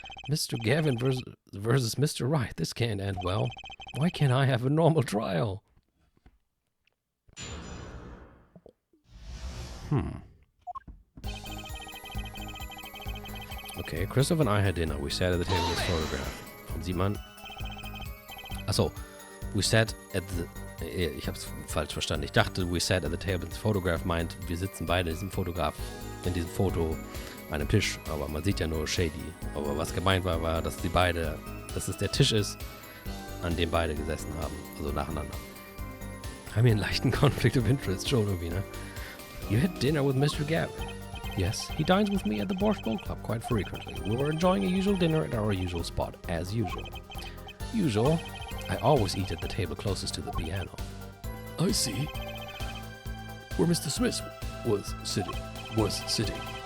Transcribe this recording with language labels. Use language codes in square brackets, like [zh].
[en] Mr. Gavin versus Mr. Wright. This can't end well. Why can't I have a normal trial? Okay, Christoph and I had dinner. We sat at the table with this photograph. [de] Sieht man? Achso, [en] we sat at the... [de] Ich hab's falsch verstanden. Ich dachte, [en] we sat at the table. [de] Das Photograph meint, wir sitzen beide in diesem Foto an einem Tisch. Aber man sieht ja nur Shady. Aber was gemeint war, dass die beide, dass es der Tisch ist an dem beide gesessen haben. Also nacheinander. Haben wir einen leichten Conflict of Interest schon irgendwie, ne? [en] You had dinner with Mr. Gavin. Yes, he dines with me at the Borscht Bowl Club quite frequently. We were enjoying a usual dinner at our usual spot, as usual. Usual? I always eat at the table closest to the piano. I see. Where Mr. Smith was sitting.